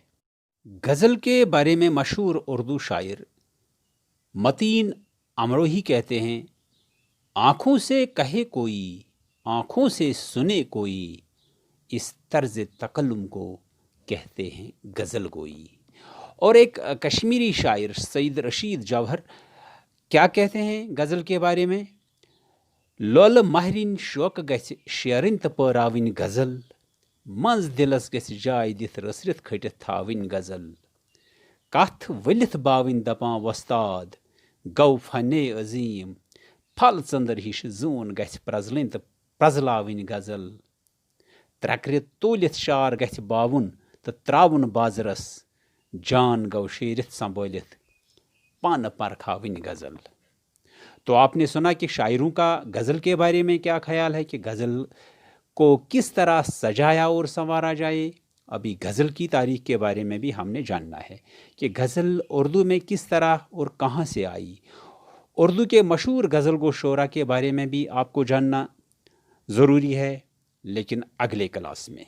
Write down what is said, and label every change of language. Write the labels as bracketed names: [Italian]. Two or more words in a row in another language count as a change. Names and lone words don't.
[Urdu] غزل کے بارے میں مشہور اردو شاعر متین امروہی کہتے ہیں، آنکھوں سے کہے کوئی، آنکھوں سے سنے کوئی، اس طرز تکلم کو کہتے ہیں غزل گوئی۔ اور ایک کشمیری شاعر سید رشید جوہر کیا کہتے ہیں غزل کے بارے میں؟ [Kashmiri] لول مہرین شوق گژھِ شیرن تو پراوین غزل، منز دلس گژھِ جائے دتھ رسرت کھٹتھ تھاوین غزل، کتھ ولتھ باوین دپان وستاد، گو فنے عظیم، پھل ژندر ہش زون گژھِ پرزلن تو پرزلاوین غزل، ترکرِ تولتھ شار گژھِ باون تو تراون بازرس، جان گو شیرتھ سنبھالتھ پان پرکھاوین غزل۔ [Urdu] تو آپ نے سنا کہ شاعروں کا غزل کے بارے میں کیا خیال ہے کہ غزل کو کس طرح سجایا اور سنوارا جائے۔ ابھی غزل کی تاریخ کے بارے میں بھی ہم نے جاننا ہے کہ غزل اردو میں کس طرح اور کہاں سے آئی۔ اردو کے مشہور غزل گو شعراء کے بارے میں بھی آپ کو جاننا ضروری ہے، لیکن اگلے کلاس میں۔